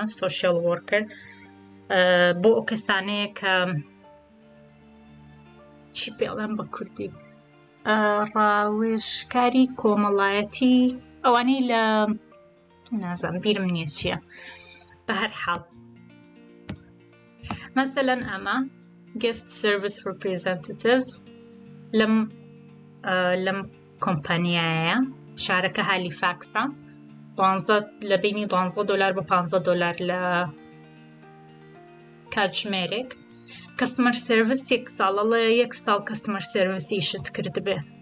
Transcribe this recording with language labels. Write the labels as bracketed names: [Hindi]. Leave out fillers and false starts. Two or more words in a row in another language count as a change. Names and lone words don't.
[English] social worker [Central Kurdish] بۆ ئەو کەسانەیە کە چی پێڵێن بە کوردی، ڕاوێژکاری کۆمەڵایەتی، ئەوانەی لە نازانم بیرم نییە چییە، بە هەر حاڵ. مەسەلەن ئەمە [English] guest service representative [Central Kurdish] لەم کۆمپانیایە، شارەکە هالیفاکسە، لە بینی $12 بە $15 لە کاتژمێرێک. [English] customer service [Central Kurdish] 1 ساڵە، 1 ساڵ [English] customer service [Central Kurdish] شت کردبێ.